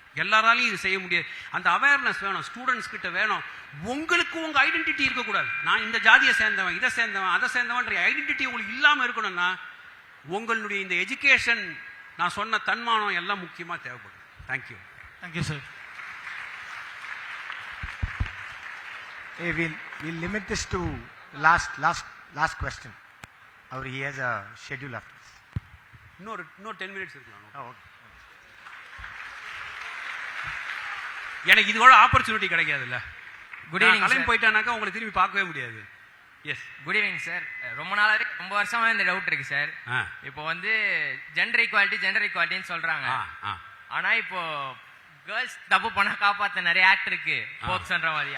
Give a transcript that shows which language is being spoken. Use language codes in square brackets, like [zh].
[ta] எல்லாராலையும் இது செய்ய முடியாது. அந்த அவேர்னஸ் வேணும், ஸ்டூடெண்ட்ஸ் கிட்ட வேணும். உங்களுக்கு உங்க ஐடென்டிட்டி இருக்கக்கூடாது. நான் இந்த ஜாதியை சேர்ந்தவன், இதை சேர்ந்தவன், அதை சேர்ந்தவன் ஐடென்டிட்டி உங்களுக்கு இல்லாம இருக்கணும்னா உங்களுடைய இந்த எஜுகேஷன், நான் சொன்ன தன்மானம் எல்லாம் முக்கியமா தேவைப்படும். [en] Thank you. Thank you sir. We'll limit this to last question. He has a schedule after this. [ta] இன்னொரு 10 minutes இருக்கலாம். எனக்கு இது கூட ஆப்பர்ச்சுனிட்டி கிடைக்காதுல்ல. [en] Good evening. [ta] கிளம்பி போயிட்டானாக்கா உங்களை திரும்பி பார்க்கவே முடியாது. [en] yes, [ta] good evening sir. ரொம்ப வருஷமா இந்த டவுட் இருக்கு சார். இப்போ வந்து ஜெண்டர் ஈக்குவாலிட்டின்னு சொல்றாங்க. ஆனா இப்போ கேர்ள்ஸ் தப்பு பண்ண காப்பாத்த நிறைய ஆக்ட் இருக்கு போக்ஸ்ன்ற மாதிரி.